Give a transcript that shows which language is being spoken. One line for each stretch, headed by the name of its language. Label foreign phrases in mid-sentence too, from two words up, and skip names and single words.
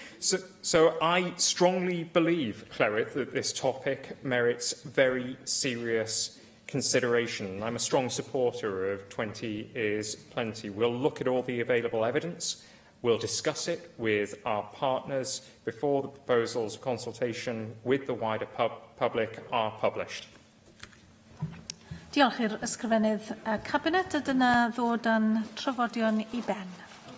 English: So I strongly believe, Llywydd, that this topic merits very serious consideration. I'm a strong supporter of 20 is plenty. We'll look at all the available evidence. We'll discuss it with our partners before the proposals of consultation with the wider public are published.
Welsh: Diolch i'r ysgrifennydd Cabinet, a dyna ddod â'n trafodion I ben.